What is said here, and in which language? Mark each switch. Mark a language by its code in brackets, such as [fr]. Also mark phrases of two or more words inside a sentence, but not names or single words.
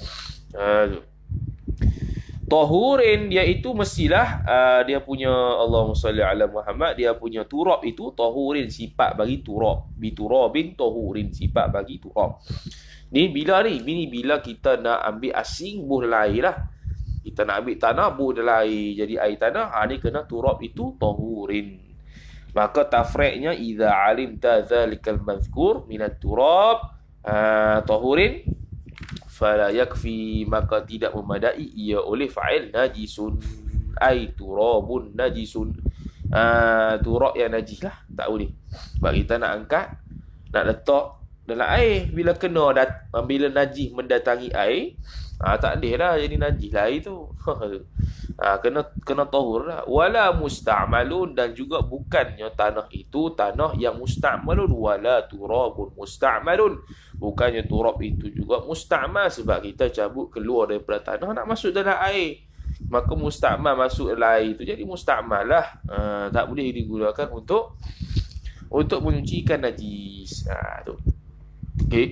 [ms] Tahurin, dia itu mestilah dia punya, [ar] اللهم صل على محمد, [ms] dia punya turab itu tahurin, sifat bagi turab. [ar] بتراب طهور, [ms] sifat bagi turab. Ni bila kita nak ambil asing buh dalam air lah. Kita nak ambil tanah buh dalam air jadi air tanah, ni kena turab itu tahurin. [ar] Maka تفريعه إذا علمت ذلك المذكور من التراب طهور فلا يكفي, [ms] maka tidak memadai ia oleh [ar] فاعل نجس أي تراب نجس. [ms] Turab yang najis lah, tak boleh. Sebab kita nak angkat, nak letak dalam air, bila najis mendatangi air, Tak boleh lah jadi najis lah itu. Kena tahur lah. [ar] ولا مستعمل, [ms] dan juga bukannya tanah itu tanah yang musta'malun. [ar] ولا تراب مستعمل, [ms] bukannya turab itu juga musta'mal, sebab kita cabut keluar daripada tanah nak masuk dalam air, maka musta'mal masuk dalam air itu jadi musta'mal lah. Tak boleh digunakan untuk menyucikan najis. Tu. Okey.